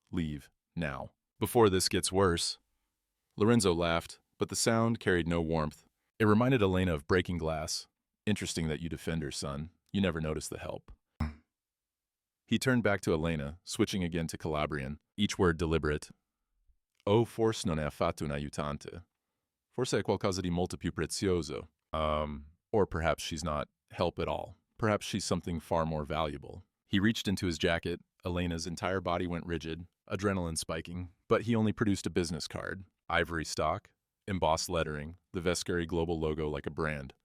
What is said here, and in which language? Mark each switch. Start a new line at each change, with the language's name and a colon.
English: Leave, now. Before this gets worse. Lorenzo laughed, but the sound carried no warmth. It reminded Elena of breaking glass. Interesting that you defend her, son. You never noticed the help. He turned back to Elena, switching again to Calabrian, each word deliberate.
Italian: Oh, forse non è affatto un aiutante. Forse è qualcosa di molto più prezioso.
English: Or perhaps she's not help at all. Perhaps she's something far more valuable. He reached into his jacket. Elena's entire body went rigid, adrenaline spiking, but he only produced a business card. Ivory stock, embossed lettering, the Vescari global logo like a brand.